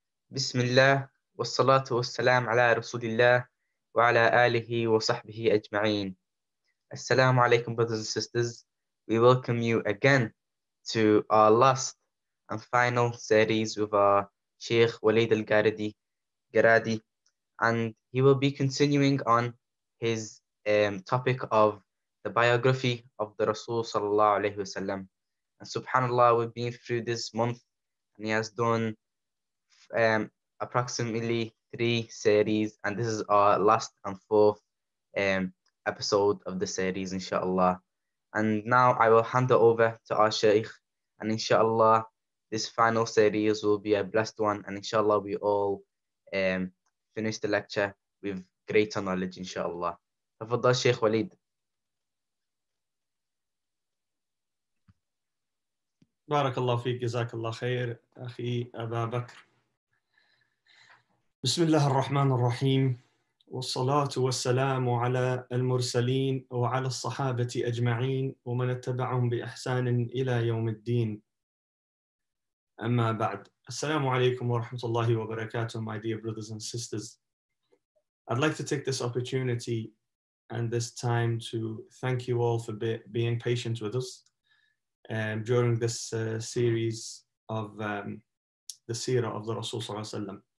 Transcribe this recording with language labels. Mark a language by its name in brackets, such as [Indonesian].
[Arabic] بسم الله والصلاة والسلام على رسول الله وعلى آله وصحبه أجمعين. [English] Assalamu alaikum, brothers and sisters. We welcome you again to our last and final series with our Shaykh Waleed Al-Garadi, and he will be continuing on his topic of the biography of the Rasul sallallahu alaihi wasallam. And subhanallah, we've been through this month, and he has done approximately 3 series, and this is our last and fourth episode of the series, inshallah. And now I will hand it over to our Shaykh, and inshallah this final series will be a blessed one, and inshallah we all finish the lecture with greater knowledge, inshallah. تفضل Shaykh Waleed. [Arabic] بارك الله فيك جزاك الله خير أخي أبا بكر. بسم الله الرحمن الرحيم والصلاة والسلام على المرسلين وعلى الصحابة أجمعين ومن اتبعهم بإحسان إلى يوم الدين. أما بعد. السلام عليكم ورحمة الله وبركاته, [English] my dear brothers and sisters. I'd like to take this opportunity and this time to thank you all for being patient with us during this series of the Seerah of the Rasul Sallallahu Alaihi Wasallam.